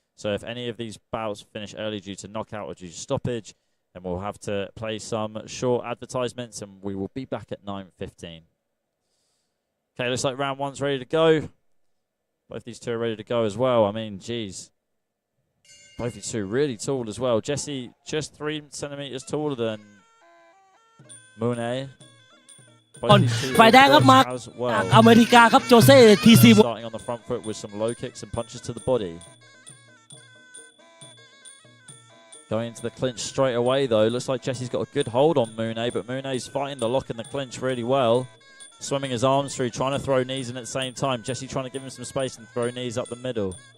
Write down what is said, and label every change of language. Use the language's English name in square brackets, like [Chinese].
[English] So if any of these bouts finish early due to knockout or due to stoppage, then we'll have to play some short advertisements, and we will be back at 9:15. Okay, looks like round 1's ready to go. Both these two are ready to go as well. I mean, geez. Both these two really tall as well. Jesse just 3 centimeters taller than Mune. [Thai] ฝ่ายแดงครับมาจากอเมริกาครับโจเซ่ทีซี [English] Starting on the front foot with some low kicks and punches to the body. Going into the clinch straight away though. Looks like Jesse's got a good hold on Mune, but Mune's fighting the lock and the clinch really well. Swimming his arms through, trying to throw knees in at the same time. Jesse trying to give him some space and throw knees up the middle.